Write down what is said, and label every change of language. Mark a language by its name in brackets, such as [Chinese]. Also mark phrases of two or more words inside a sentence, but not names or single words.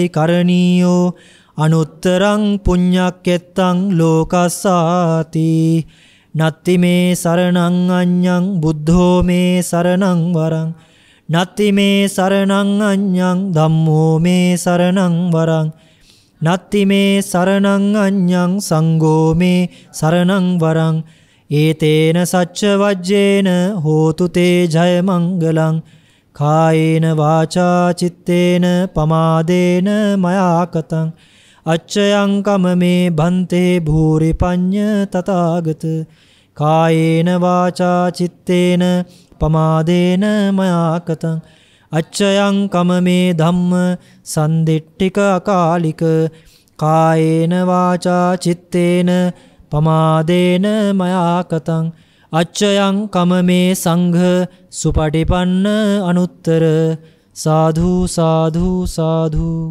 [Pali] කරණීයෝ අනුත්තරං පුඤ්ඤක්කෙත්තං ලෝකස්සාති නත්ති මේ සරණං අඤ්ඤං බුද්ධෝ මේ සරණං වරං නත්ති මේ සරණං අඤ්ඤං ධම්මෝ මේ සරණං වරං නත්ති මේ සරණං අඤ්ඤං සංඝෝ මේ සරණං වරං ඒතේන සච්ච වජ්ජේන හෝතු තේ ජය මංගලං කායේන වාචා චිත්තේන පමාදේන මයා කතං අච්චයං කමමේ බන්තේ භූරි පඤ්ඤ තථාගත කායේන වාචා චිත්තේන පමාදේන මයා කතං අච්චයං කමමේ ධම්ම සන්දිට්ඨික අකාලික කායේන වාචා චිත්තේන පමාදේන මයා කතං අච්චයං කමමේ සංඝ සුපටිපන්න අනුත්තර සාධු සාධු සාධු.